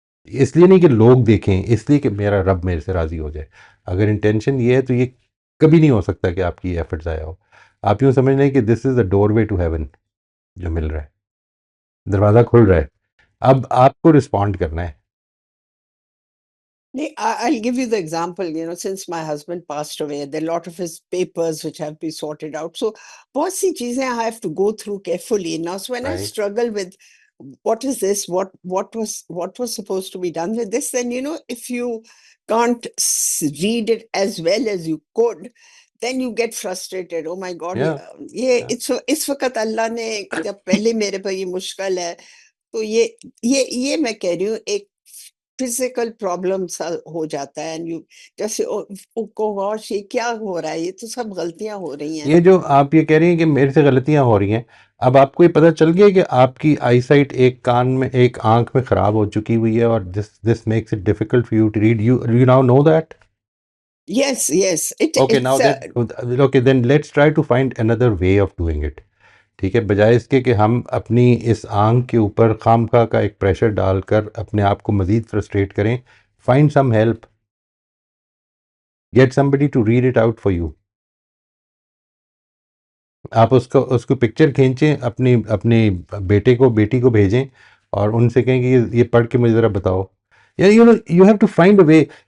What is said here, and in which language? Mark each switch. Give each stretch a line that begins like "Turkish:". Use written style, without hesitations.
Urdu: اس لیے نہیں کہ لوگ دیکھیں، اس لیے کہ میرا رب میرے سے راضی ہو جائے. اگر انٹینشن یہ ہے تو یہ کبھی نہیں ہو سکتا کہ آپ کی ایفرٹ ضائع ہو. آپ یوں سمجھ لیں کہ
English: this is a doorway to heaven
Urdu: جو مل رہا ہے، دروازہ کھل رہا ہے. اب آپ کو رسپونڈ کرنا ہے.
English: I'll give you the example, since my husband passed away, there are a lot of his papers which have to be sorted out. So,
Urdu: bahut si cheezein
English: I have to go through carefully. Now, so when I struggle with what is this, what was supposed to be done with this, then, if you can't read it as well as you could, then you get frustrated. Oh my God,
Urdu: اس وقت اللہ نے جب پہلے میرے پر یہ مشکل ہے، تو یہ میں کہہ رہی ہوں ایک فزیکل پرابلم ہو جاتا ہے. جیسے یہ کیا ہو رہا ہے، یہ تو سب غلطیاں ہو رہی ہیں. یہ جو آپ یہ کہہ رہی ہیں کہ میرے سے غلطیاں ہو رہی ہیں، اب آپ کو یہ پتہ چل گیا کہ آپ کی آئی سائٹ ایک کان میں، ایک آنکھ میں خراب ہو چکی ہوئی ہے، اور
English: This makes it difficult for you to read. You now know that. Yes. Okay, now then let's try to find another way of doing it.
Urdu: ٹھیک ہے، بجائے اس کے کہ ہم اپنی اس آنکھ کے اوپر خامخواہ کا ایک پریشر ڈال کر اپنے آپ کو مزید فرسٹریٹ کریں.
English: Find some help, get some buddy to read it out for you.
Urdu: آپ اس کو پکچر کھینچیں، اپنے بیٹے کو بیٹی کو بھیجیں اور ان سے کہیں کہ یہ پڑھ کے مجھے ذرا بتاؤ.
English: You have to find a way.